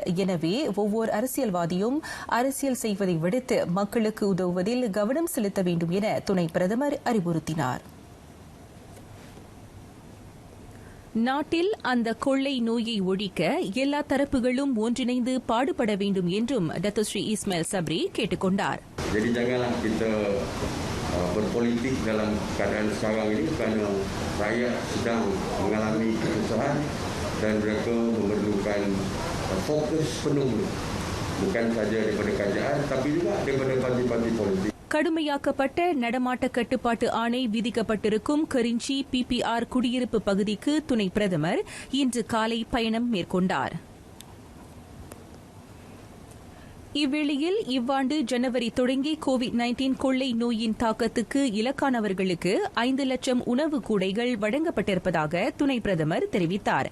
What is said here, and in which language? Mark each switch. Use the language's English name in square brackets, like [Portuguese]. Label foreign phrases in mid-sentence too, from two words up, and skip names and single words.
[Tamil] எனவே ஒவ்வொரு அரசியல்வாதியும் அரசியல் செய்வதை விடுத்து மக்களுக்கு உதவுவதில் கவனம் செலுத்த வேண்டும் என துணை பிரதமர் அறிவுறுத்தினார். நாட்டில் அந்த கொள்ளை நோயை ஒழிக்க எல்லா தரப்புகளும் ஒன்றிணைந்து பாடுபட வேண்டும் என்றும் டத்தோஸ்ரீ இஸ்மாயில் சப்ரி கேட்டுக் கொண்டார். [Malay] Jadi janganlah kita berpolitik dalam keadaan sekarang ini kerana rakyat sedang mengalami kesusahan dan mereka memerlukan fokus penuh bukan saja daripada kerajaan tapi juga daripada parti-parti politik. [Tamil] கடுமையாக்கப்பட்ட நடமாட்ட கட்டுப்பாட்டு ஆணை விதிக்கப்பட்டிருக்கும் கரிஞ்சி PPR குடியிருப்பு பகுதிக்கு துணை பிரதமர் இன்று காலை பயணம் மேற்கொண்டார். இவ்வேளையில் இவ்வாண்டு ஜனவரி தொடங்கி COVID-19 கொள்ளை நோயின் தாக்கத்துக்கு இலக்கானவர்களுக்கு 5 லட்சம் உணவு கூடைகள் வழங்கப்பட்டிருப்பதாக துணை பிரதமர் தெரிவித்தார்.